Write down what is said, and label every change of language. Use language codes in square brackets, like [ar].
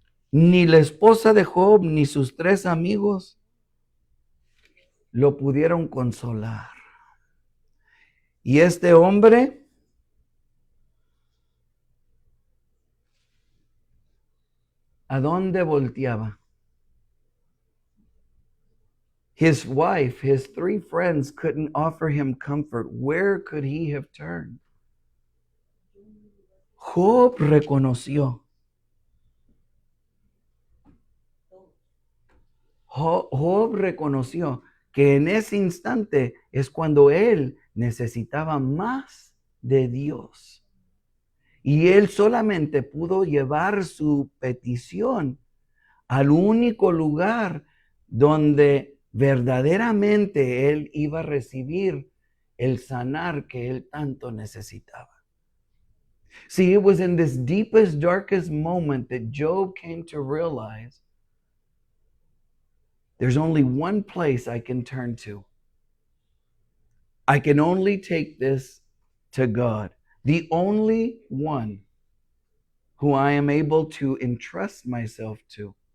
[es] Ni la esposa de Job ni sus 3 amigos lo pudieron consolar. Y este hombre ¿a dónde volteaba? [en] His wife, his 3 friends couldn't offer him comfort. Where could he have turned? [es] Job reconoció. Job reconoció que en ese instante es cuando él necesitaba más de Dios. Y él solamente pudo llevar su petición al único lugar donde verdaderamente él iba a recibir el sanar que él tanto necesitaba. [en] See, it was in this deepest, darkest moment that Job came to realize there's only one place I can turn to. I can only take this to God, the only one who I am able to entrust myself to.